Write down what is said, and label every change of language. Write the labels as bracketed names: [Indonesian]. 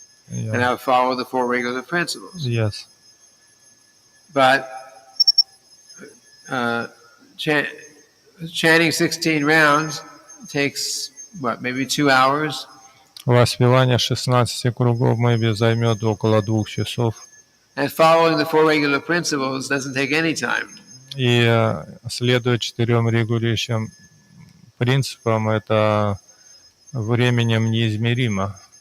[English] and I will follow the four regulative principles. Yes. But chanting 16 rounds takes, maybe 2 hours. [Russian] Воспевание 16 кругов [English] maybe [Russian] займет около 2 часов. [English] And following the four regulative principles doesn't take any time. [Russian] И следуя 4 регулирующим принципам, это временем неизмеримо.